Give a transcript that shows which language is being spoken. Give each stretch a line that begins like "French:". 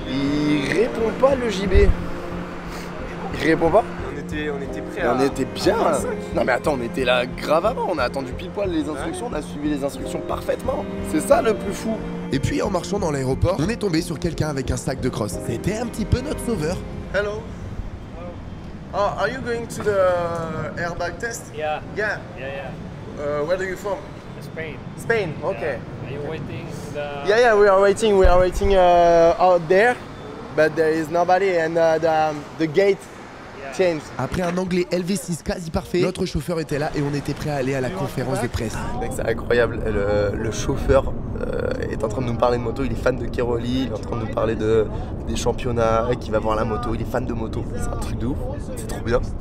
French: Il répond pas le JB. Il répond pas. On était prêts à... On était bien. Non mais attends, on était là grave avant. On a attendu pile poil les instructions, on a suivi les instructions parfaitement. C'est ça le plus fou. Et puis en marchant dans l'aéroport, on est tombé sur quelqu'un avec un sac de cross. C'était un petit peu notre sauveur.
English: Hello. Oh, are you going to the airbag test? Yeah. Yeah. Yeah. Where are you from? Spain. Spain. Okay. Are you waiting the... Yeah, we are waiting. We are waiting out there, but there is nobody and the gate changed.
French: Après un anglais LV6 quasi parfait, notre chauffeur était là et on était prêt à aller à la conférence de presse. C'est incroyable. Le chauffeur est en train de nous parler de moto. Il est fan de Cheroli. Il est en train de nous parler des championnats, qui va voir la moto. Il est fan de moto. C'est un truc de ouf. C'est trop bien.